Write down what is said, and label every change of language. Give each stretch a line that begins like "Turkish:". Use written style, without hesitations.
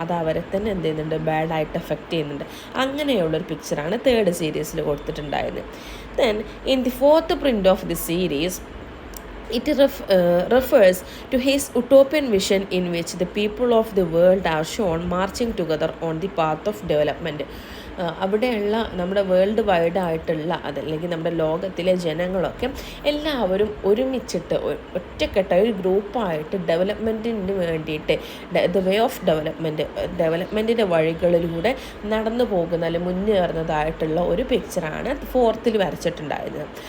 Malayalam: അത് അവരെ തന്നെ എന്ത് ചെയ്യുന്നുണ്ട്, ബാഡായിട്ട് എഫക്റ്റ് ചെയ്യുന്നുണ്ട്. അങ്ങനെയുള്ളൊരു പിക്ചറാണ് തേർഡ് സീരീസിൽ കൊടുത്തിട്ടുണ്ടായത്.
English: Then in the fourth print of the series, it refers to his utopian vision in which the people of the world are shown marching together on the path of development.
Malayalam: അവിടെയുള്ള നമ്മുടെ world wide ആയിട്ടുള്ള അതല്ലെങ്കിൽ നമ്മുടെ ലോകത്തിലെ ജനങ്ങളൊക്കെ എല്ലാവരും ഒരുമിച്ചിട്ട് ഒറ്റക്കെട്ടായ ഒരു ഗ്രൂപ്പായിട്ട് ഡെവലപ്മെൻറ്റിന് വേണ്ടിയിട്ട് ദ വേ ഓഫ് ഡെവലപ്മെൻറ്റിൻ്റെ വഴികളിലൂടെ നടന്നു പോകുന്ന അല്ലെങ്കിൽ മുന്നേറുന്നതായിട്ടുള്ള ഒരു പിക്ചറാണ് 4th വരച്ചിട്ടുണ്ടായിരുന്നത്.